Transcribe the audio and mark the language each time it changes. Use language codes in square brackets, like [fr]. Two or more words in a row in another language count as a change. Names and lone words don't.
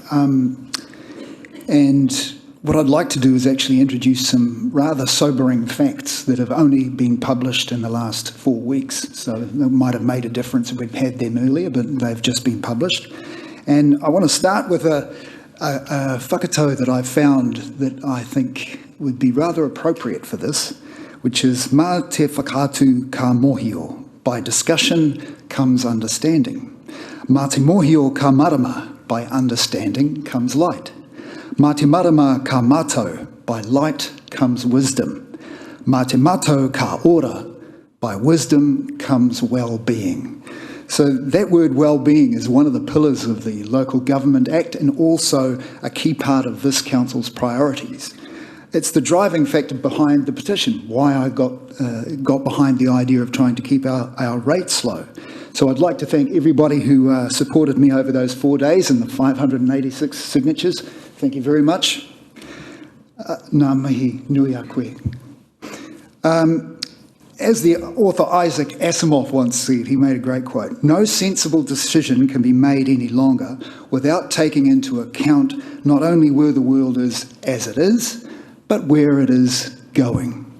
[en] And what I'd like to do is actually introduce some rather sobering facts that have only been published in the last 4 weeks. So they might have made a difference if we'd had them earlier, but they've just been published. And I want to start with a whakatau that I found that I think would be rather appropriate for this, which is [mi] mā te whakaatu ka mohio. [en] By discussion comes understanding. [mi] Mā te mohio ka marama. [en] By understanding comes light. [mi] Mā te marama ka mātou, [en] by light comes wisdom. [mi] Mā te mātou ka ora, [en] by wisdom comes well-being. So that word well-being is one of the pillars of the Local Government Act and also a key part of this council's priorities. It's the driving factor behind the petition, why I got behind the idea of trying to keep our rates low. So I'd like to thank everybody who supported me over those 4 days and the 586 signatures. Thank you very much. [mi] Ngā mihi nui a koe. [en] As the author Isaac Asimov once said, he made a great quote, "No sensible decision can be made any longer without taking into account not only where the world is as it is, but where it is going."